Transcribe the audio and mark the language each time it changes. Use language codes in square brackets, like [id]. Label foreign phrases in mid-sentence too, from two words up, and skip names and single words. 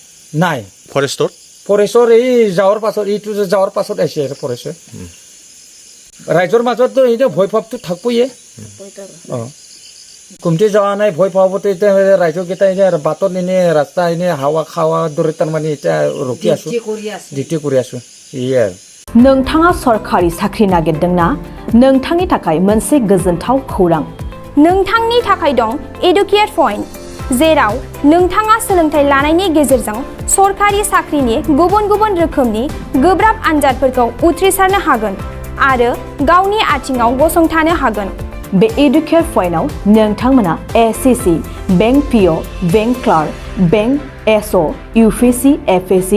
[as] নাই ফৰেষ্টৰ এই যাৱাৰ পাছত এইটো যাৱাৰ পাছত আহিছে আৰু ফৰেষ্টৰ ৰাইজৰ মাজততো এতিয়া ভয় ভাৱটো থাকবয়ে কমটি যোৱা নাই ভয় ভাৱতো এতিয়া ৰাইজকেইটা এতিয়া বাটত এনে ৰাস্তা এনে হাৱা খাৱা দৰে তাৰমানে এতিয়া ৰখি আছো ডিউটি কৰি আছো ইয়ে আৰু [brx] नोंथाङा सरखारि साख्रि नागिरदोंना नोंथांनि थाखाय मोनसे गोजोनथाव खौरां नोंथांनि थाखाय दं एडुकेट पॉइंट जेराव नोंथाङा सोलोंथाइ लानायनि गेजेरजों सरखारि साख्रिनि गुबुन गुबुन रोखोमनि गोब्राब आनजादफोरखौ उथ्रिसारनो हागोन आरो गावनि आथिङाव गसंथानो हागोन बे एडुकेट पॉइन्टआव नोंथांमोना एसएससी बैंक पीओ बैंक क्लार्क बैंक एसओ यूपीएससी एफएससी